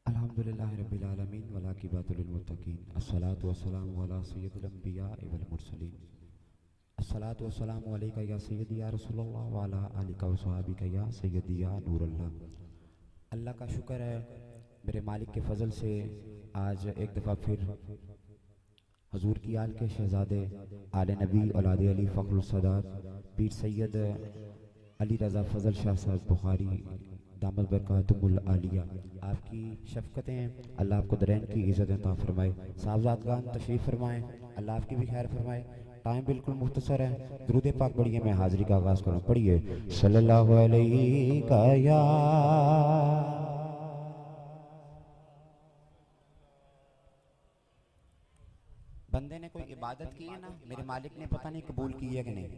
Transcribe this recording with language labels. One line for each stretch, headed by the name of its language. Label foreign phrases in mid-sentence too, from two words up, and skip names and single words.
Arabic: الحمد لله رب العالمين والعاقبة للمتقين الصلاة والسلام على سيد الأنبياء والمرسلين الصلاة والسلام عليك يا سيدي يا رسول الله وعلى آلك وصحابك يا سيدي يا نور الله.
Urdu: اللہ کا شکر ہے میرے مالک کے فضل سے آج ایک دفعہ پھر حضور کی آل کے شہزادے آل نبی اولاد علی فخر السادات پیر سید علی رضا فضل شاہ صاحب بخاری
Arabic: دامت بركاته العالية
Urdu: آپ کی شفقتیں اللہ آپ کو دارین کی عزت عطا فرمائے. صاحبزادگان تشریف فرمائیں، اللہ آپ کی بھی خیر فرمائے. ٹائم بالکل مختصر ہے، درود پاک پڑھیے، میں حاضری کا آغاز کروں. पढ़िए
Arabic: صلى الله عليه
Urdu: یا بندے نے کوئی عبادت کی ہے نا، میرے مالک نے پتہ نہیں قبول کی ہے کہ نہیں.